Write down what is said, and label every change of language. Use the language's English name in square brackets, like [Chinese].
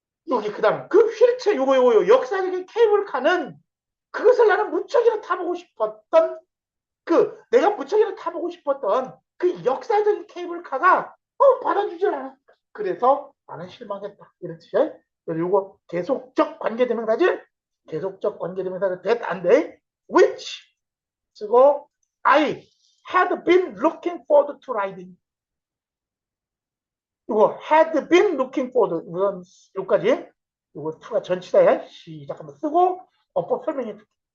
[Korean] 여기 그 다음 그 휠체어 요거 역사적인 케이블카는 그것을 나는 무척이나 타보고 싶었던 내가 무척이나 타보고 싶었던 그 역사적인 케이블카가 받아주질 않아. 그래서 나는 실망했다. 이런 뜻이야. 그리고 이거 계속적 관계대명사지? 계속적 관계대명사가 that 안 돼. [English] which [Korean] 쓰고 [English] I had been looking forward to riding. [Korean] 이거 [English] had been looking forward [Korean] 이건 여기까지. 이거 to가 전치사야. 시작 한번 쓰고 어법 설명해 줄게.